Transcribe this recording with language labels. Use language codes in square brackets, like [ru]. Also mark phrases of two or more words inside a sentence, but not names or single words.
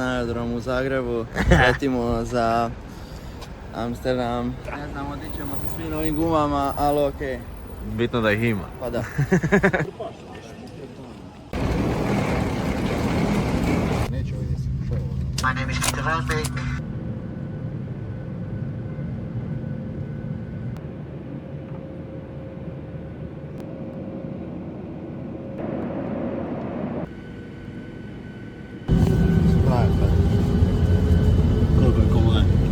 [sr] aerodromu u Zagrebu, letimo za Amsterdam. Ne znam, otići ćemo sa svim novim gumama, ali okej. Bitno da ih ima. Pa da. [en] My name is Peter Van Beek. [sr] Koliko je komad?